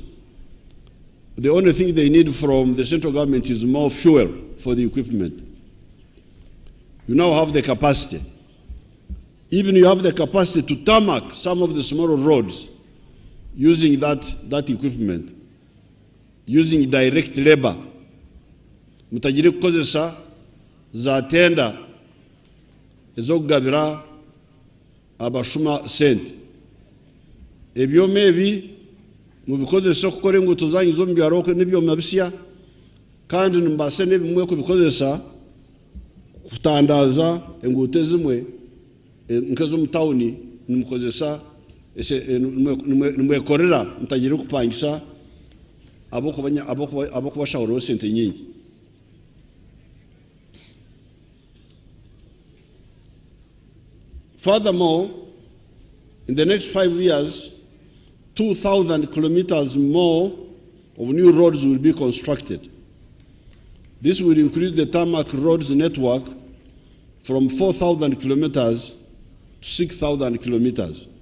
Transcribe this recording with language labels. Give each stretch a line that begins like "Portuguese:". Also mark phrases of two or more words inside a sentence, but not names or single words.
English: The only thing they need from the central government is more fuel for the equipment. You now have the capacity. Even you have the capacity to tarmac some of the smaller roads using that equipment, using direct labor.
Nyankole: Mutagiri kukozesa za tenda ezokugabira abashuma sente. Ebyoma ebi mubikozesa okukora enguuto zanyu z'omu byaro n'ebyoma bisya, kandi nimubaasa n'ebimwe kubikozesa kutandaza enguuto ezimwe nk'ez'omu tawuni nimukozesa nimwekorera mutagira kupangisa abokubashahuraho sente nyingi.
English: Furthermore, in the next 5 years, 2,000 kilometers more of new roads will be constructed. This will increase the tarmac roads network from 4,000 kilometers to 6,000 kilometers.